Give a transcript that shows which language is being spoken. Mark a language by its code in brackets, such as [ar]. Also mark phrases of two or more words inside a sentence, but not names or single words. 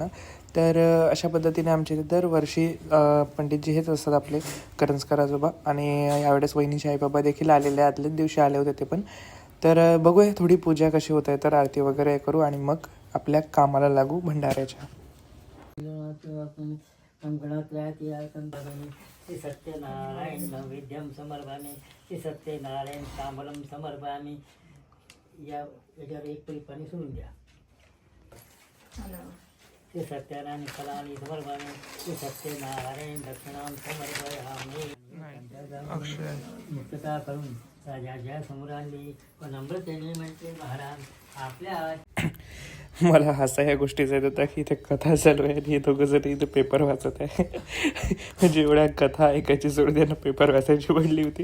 [mr] तर अशा पद्धतीने आमच्या इथे दरवर्षी पंडितजी हेच असतात आपले, करंजकर आजोबा. आणि यावेळेस वहिनीचे आई बाबा देखील आलेले, आदल्याच दिवशी आले होते ते पण. तर बघूया थोडी पूजा कशी होत आहे. तर आरती वगैरे करू आणि मग आपल्या कामाला लागू भंडाऱ्याच्या. [sa] श्री सत्यनारायण नैवेद्यम समर्पयामि. श्री सत्यनारायण तांबूलम समर्पयामि. [mr] याच्यावर एक पळी पाणी सोडून द्या. [sa] श्री सत्यनारायण फलानि समर्पयामि. श्री सत्यनारायण दक्षिणां समर्पयामि. [mr] मुक्तता करून राजाच्या समोर आणली व नम्रतेने म्हटले, महाराज आपल्या. मला हसा या गोष्टीचा येत होता की इथे कथा चालू आहे आणि हे दोघं जण इथे पेपर वाचत आहे. म्हणजे एवढ्या कथा ऐकायची सोडून त्यांना पेपर वाचायची पडली होती.